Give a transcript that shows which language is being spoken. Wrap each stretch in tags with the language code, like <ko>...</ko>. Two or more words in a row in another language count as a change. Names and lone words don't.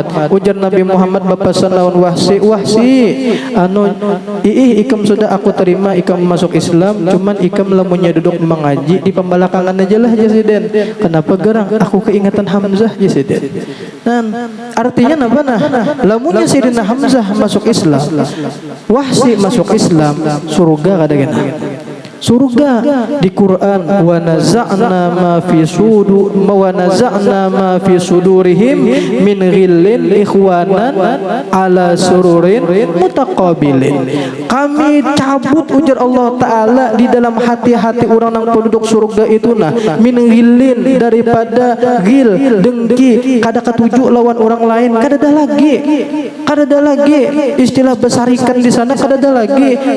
<bjn>Ujar Nabi Muhammad bapasan lawan Wahsy, ikam sudah aku terima, ikam masuk Islam, cuman ikam lamunnya duduk mengaji di pembelakangan aja lah jasiden. Kenapa gerang? Aku keingatan Hamzah jasiden. Artinya apa nah? Lamunnya Sayyidina Hamzah masuk Islam, Wahsy masuk Islam, surga kada kena. Surga di Quran,</bjn> <ar>ونزعنا ما في صدورهم من غل إخوانا على سرر متقابلين.</ar> <bjn>Kami cabut, ujar Allah Ta'ala, di dalam hati-hati orang yang penduduk surga itu nah,</bjn> <ar>من غل,</ar> <bjn>daripada ghil, dengki, kada ketujuh lawan orang lain, kada ada lagi istilah besarikan di sana, kada ada lagi.</bjn>